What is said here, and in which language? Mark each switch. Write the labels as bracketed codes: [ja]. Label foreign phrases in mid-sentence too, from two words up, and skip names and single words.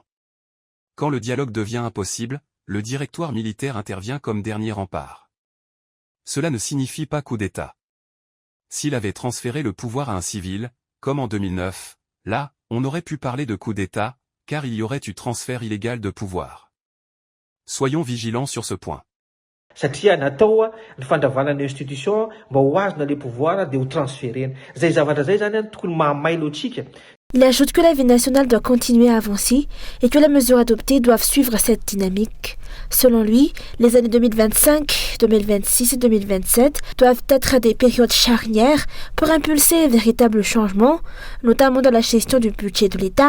[fr] Quand le dialogue devient impossible, le directoire militaire intervient comme dernier rempart. Cela ne signifie pas coup d'État. S'il avait transféré le pouvoir à un civil, comme en 2009, là, on aurait pu parler de coup d'État, car il y aurait eu transfert illégal de pouvoir. Soyons vigilants sur ce point. [mg] Satria natao ny fandravanana institution mba ho azona [fr] le pouvoir [mg] dia ho transferena. Zay zavatra zay zany tokony mahamailo antsika. [fr] Il ajoute que la vie nationale doit continuer à avancer et que les mesures adoptées doivent suivre cette dynamique. Selon lui, les années 2025, 2026 et 2027 doivent être des périodes charnières pour impulser un véritable changement, notamment dans la gestion du budget de l'État.